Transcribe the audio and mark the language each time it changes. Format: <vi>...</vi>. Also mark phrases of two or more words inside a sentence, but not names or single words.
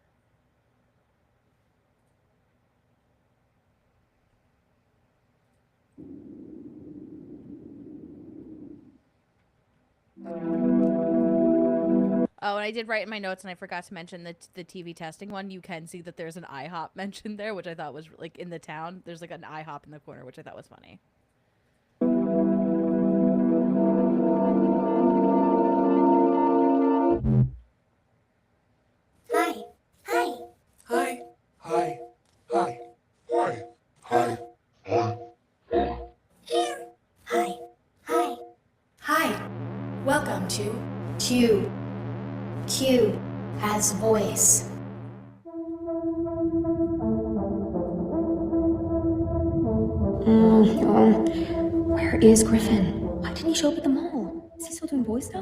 <en>Oh, and I did write in my notes, and I forgot to mention the TV testing one. You can see that there's an IHOP mentioned there, which I thought was, like, in the town. There's, like, an IHOP in the corner, which I thought was funny. Hi. Hi. Hi. Hi. Hi. Hi. Hi. Hi. Here. Hi. Hi. Hi. Welcome to Q. Q has voice. Where is Griffin? Why didn't he show up at the mall? Is he still doing boy stuff?</en>